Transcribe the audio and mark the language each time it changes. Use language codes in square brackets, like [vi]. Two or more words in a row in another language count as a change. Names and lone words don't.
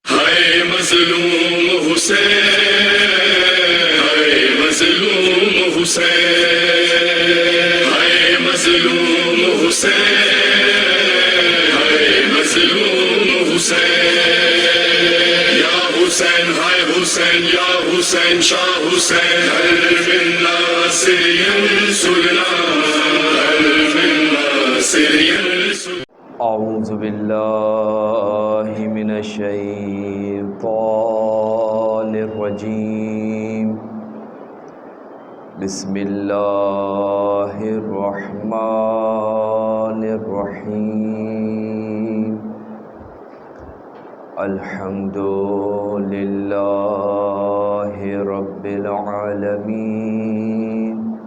[ur] ہائے مظلوم حسین، ہائے مظلوم حسین، ہائے مظلوم حسین، ہائے مظلوم حسین، یا حسین ہائے حسین، یا حسین شاہ حسین، [ar] هل من ناصر ینصرنا، هل من ناصر ینصرنا۔ اعوذ باللہ من الشیطان الرجیم، بسم اللہ الرحمن الرحیم، الحمد للہ رب العالمین،